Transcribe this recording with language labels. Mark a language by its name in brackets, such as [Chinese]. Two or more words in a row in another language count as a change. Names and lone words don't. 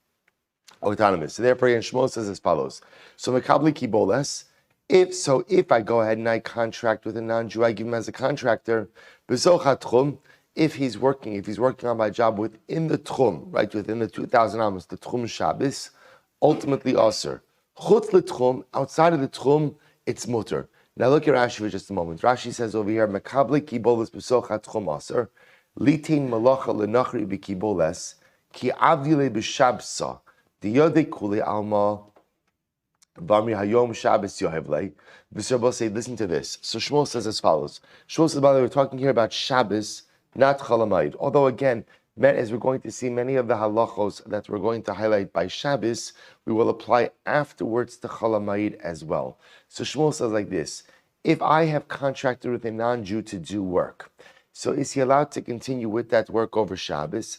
[English] So therefore, Shmuel says as follows. So, [Hebrew] מקבלי קבולת, [English] if I go ahead and I contract with a non-Jew, I give him as a contractor, if he's working on my job within the tchum, right, within the 2,000 amos, the [Hebrew] תחום שבת, [English] ultimately aser. [Hebrew] חוץ לתחום, [English] outside of the tchum, it's mutter. Now look at Rashi for just a moment. Rashi says over here, [Hebrew] מקבלי קבולת בתוך תחום אסור, ליתן מלאכה לנכרי בקבולת, כי עבידי בשבתא, דיודעי כולי עלמא, ואמרי היום שבת יהבי ליה. [English] V'Shabbat say, listen to this. So Shmuel says as follows. Shmuel says, by the way, we're talking here about Shabbos, not Chalamayid. Although again, as we're going to see many of the halachos that we're going to highlight by Shabbos, we will apply afterwards to Chalamayid as well. So Shmuel says like this: if I have contracted with a non-Jew to do work, so is he allowed to continue with that work over Shabbos?